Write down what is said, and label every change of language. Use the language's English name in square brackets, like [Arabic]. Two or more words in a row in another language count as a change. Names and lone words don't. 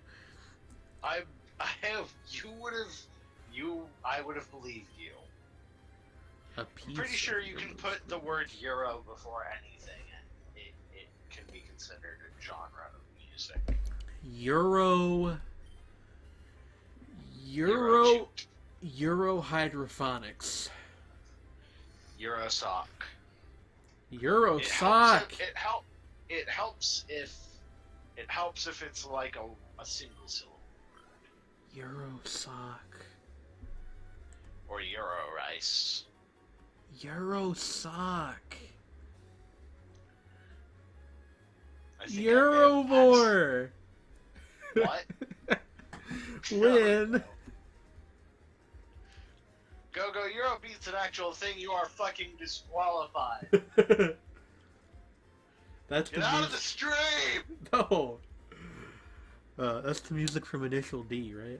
[English] I would have believed you. A I'm piece pretty sure of you can Euro put the word Euro before anything, and it can be considered a genre of music. Euro hydrophonics. Eurosock. Eurosock. It helps if it's like a single syllable word. Eurosock. Or Euro Reisz. Eurosock. Eurovore. What? Win. Go-Go, Euro beats an actual thing. You are fucking disqualified. That's Get out of the stream! No. That's the music from Initial D, right?